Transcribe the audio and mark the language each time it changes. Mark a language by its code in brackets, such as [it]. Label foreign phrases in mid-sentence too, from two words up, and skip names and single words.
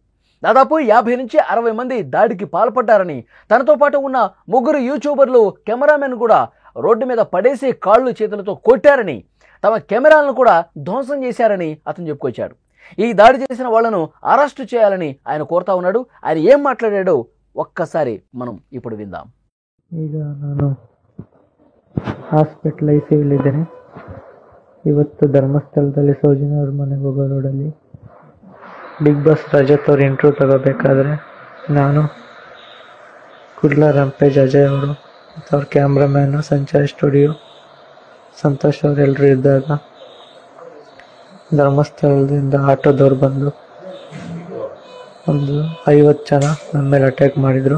[te] దాదాపు 50 నుంచి 60 మంది దాడికి పాల్పడ్డారని, తనతో పాటు ఉన్న 3 యూట్యూబర్లు, కెమెరామెన్ కూడా రోడ్డు మీద పడేసి కాళ్ళు చేతులతో కొట్టారని, తమ కెమెరాలను కూడా ధ్వంసం చేశారని అతను చెప్పుకొచ్చాడు. ఈ దాడి చేసిన వాళ్లను అరెస్టు చేయాలని ఆయన కోరుతా ఉన్నాడు. ఆయన ఏం మాట్లాడాడో ఒక్కసారి మనం ఇప్పుడు విందాం. [kn] ಈಗ ನಾನು ಹಾಸ್ಪಿಟಲೈಸಲ್ಲಿದ್ದೇನೆ. ಇವತ್ತು ಧರ್ಮಸ್ಥಳದಲ್ಲಿ ಸೌಜನ್ಯ ಅವ್ರ ಮನೆಗೆ ಹೋಗೋ ರೋಡಲ್ಲಿ ಬಿಗ್ ಬಾಸ್ ರಜತ್ ಅವ್ರ ಇಂಟ್ರ್ಯೂ ತಗೋಬೇಕಾದ್ರೆ ನಾನು, ಕುರ್ಲಾ ರಂಪೇಜ್, ಅಜಯ್ ಅವರು ಮತ್ತು ಅವ್ರ ಕ್ಯಾಮ್ರಾಮ್ಯಾನು, ಸಂಚಾರಿ ಸ್ಟುಡಿಯೋ ಸಂತೋಷ್ ಅವರೆಲ್ಲರೂ ಇದ್ದಾಗ ಧರ್ಮಸ್ಥಳದಿಂದ ಆಟೋದವ್ರು ಬಂದು ಒಂದು 50 ಜನ ನನ್ನ ಮೇಲೆ ಅಟ್ಯಾಕ್ ಮಾಡಿದರು.